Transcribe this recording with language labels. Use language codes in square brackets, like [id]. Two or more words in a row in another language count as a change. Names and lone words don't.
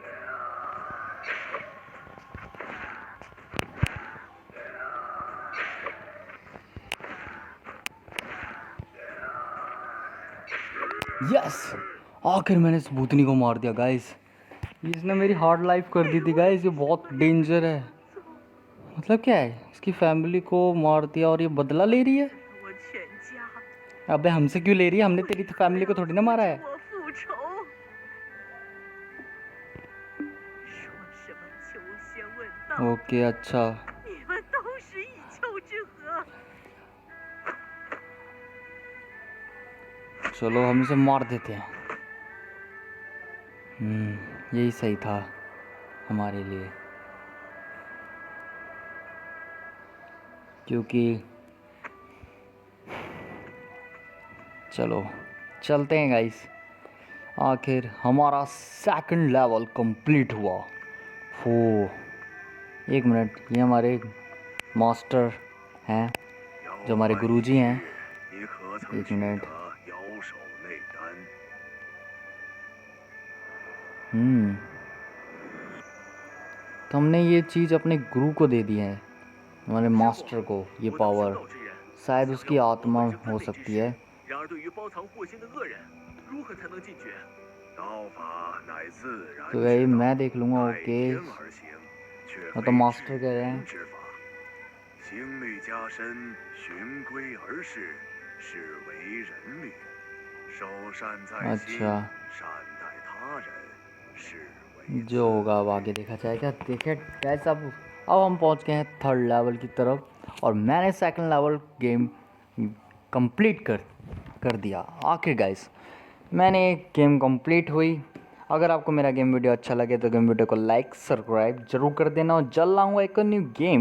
[hi] यस, आखिर मैंने इस भूतनी को मार दिया गाइस। इसने मेरी [en] hard life [hi] कर दी थी गाइस। ये बहुत डेंजर है। मतलब क्या है, इसकी फैमिली को मार दिया और ये बदला ले रही है। [zh] 我全家 [hi] अबे हमसे क्यों ले रही है, हमने तेरी फैमिली को थोड़ी ना मारा है। [zh] 我复仇。说什么求仙问道， [hi] ओके अच्छा, [zh] 你们都是一丘之貉。 [hi] चलो हम इसे मार देते हैं। यही सही था हमारे लिए, क्योंकि चलो चलते हैं गाइस। आखिर हमारा [en] second level complete [hi] हुआ। हो, एक मिनट, ये हमारे मास्टर हैं, जो हमारे गुरुजी हैं। [zh] 你可曾 [hi] एक [zh] 记 [hi] मिनट। [zh] 得摇手内丹？ [hi] तो हमने ये चीज़ अपने गुरु को दे दी है, हमारे मास्टर को, ये [zh] 我当 [hi] पावर [zh] 修道之人， [hi] शायद [zh] 想 [hi] उसकी [zh] 要 [hi] आत्मा [zh] 和 [hi] हो [zh] 分内之 [hi] सकती [zh] 事 [hi] है। [zh] 然而对于包藏祸心的恶人，如何才能禁绝？道法乃自然 [hi] तो [zh] 之 [hi] यही [zh] 道， [hi] मैं देख लूँगा। [zh] 在 [hi] ओके, [zh] 天而行，却 [hi] वो तो [zh] 非 [hi] मास्टर [zh] 至 [hi] कह रहे [zh] 人 [hi] हैं। [zh] 之法。行律加身，循规而事，是为人律。首善在心， [hi] अच्छा, [zh] 善待他人，是为 [hi] जो होगा अब आगे देखा जाएगा। देखे गैस, अब हम पहुंच गए हैं [en] third level [hi] की तरफ, और मैंने [en] second level game complete [hi] कर दिया। आखिर गाइस, मैंने [en] game complete [hi] हुई। अगर आपको मेरा [en] game video [hi] अच्छा लगे तो [en] game video [hi] को [en] like subscribe [hi] जरूर कर देना, और जल्द लाऊंगा एक [en] new game.